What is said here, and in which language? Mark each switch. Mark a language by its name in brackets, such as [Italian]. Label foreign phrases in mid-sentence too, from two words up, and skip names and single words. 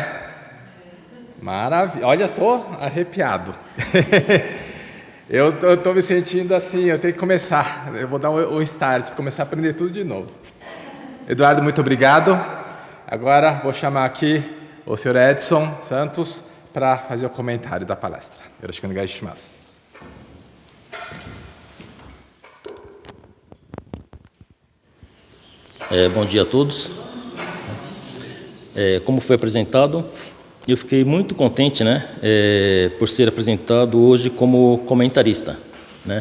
[Portuguese] Maravilha. Olha, estou arrepiado. Eu estou me sentindo assim, eu tenho que começar. Eu vou dar um start, começar a aprender tudo de novo. Eduardo, muito obrigado. Agora vou chamar aqui o senhor Edson Santos para fazer o comentário da palestra. [Japanese] よろしくお願いします. [Portuguese] Bom dia a todos. Como foi apresentado, eu fiquei muito contente, né, por ser apresentado hoje como comentarista, né?